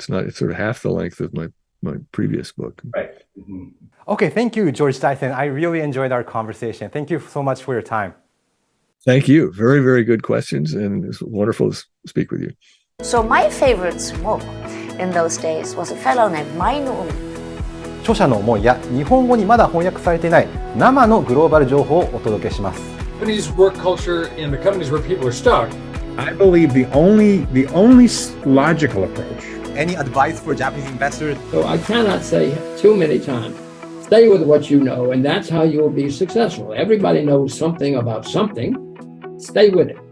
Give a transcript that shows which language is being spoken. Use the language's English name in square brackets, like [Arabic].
[English] It's sort of half the length of my previous book. Right. Mm-hmm. Okay, thank you, George Dyson. I really enjoyed our conversation. Thank you so much for your time. Thank you. Very, very good questions, and it's wonderful to speak with you. So my favorite book in those days was a fellow named Mainu. [Japanese] 著者の思いや日本語にまだ翻訳されていない生のグローバル情報をお届けします。 [English] Japanese work culture in the companies where people are stuck. I believe the only logical approach. Any advice for Japanese investors? So I cannot say too many times, stay with what you know, and that's how you'll be successful. Everybody knows something about something. Stay with it.